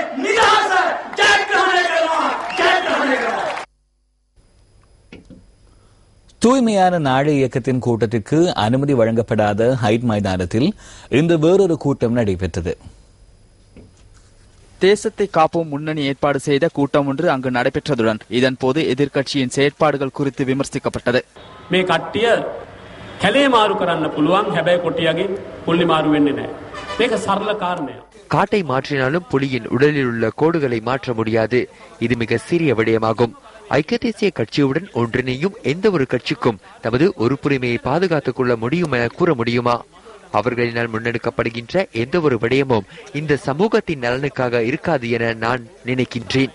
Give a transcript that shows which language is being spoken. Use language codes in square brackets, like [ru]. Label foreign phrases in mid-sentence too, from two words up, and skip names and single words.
[ta] தூய்மையான நாடு இயக்கத்தின் கூட்டத்திற்கு அனுமதி வழங்கப்படாத ஹைட் மைதானத்தில் இன்று வேறொரு கூட்டம் நடைபெற்றது. தேசத்தை காப்போம் முன்னணி ஏற்பாடு செய்த கூட்டம் ஒன்று அங்கு நடைபெற்றதுடன் இதன்போது எதிர்க்கட்சியின் செயற்பாடுகள் குறித்து விமர்சிக்கப்பட்டது. [si] මේ කට්ටිය කැලේ මාරු කරන්න පුළුවන්, හැබැයි කොටියගේ පුල්ලි මාරු වෙන්නේ නැහැ. මේක සරල කාරණයක්. [ta] காட்டை மாற்றினாலும் புலியின் உடலில் உள்ள கோடுகளை மாற்ற முடியாது. இது மிக சிறிய விடயமாகும். ஐக்கிய தேசிய கட்சியுடன் ஒன்றிணையும் எந்த ஒரு கட்சிக்கும் தமது உறுப்புரிமையை பாதுகாத்துக் கொள்ள முடியும் என கூற முடியுமா? அவர்களினால் முன்னெடுக்கப்படுகின்ற எந்த ஒரு விடயமும் இந்த சமூகத்தின் நலனுக்காக இருக்காது என நான் நினைக்கின்றேன்.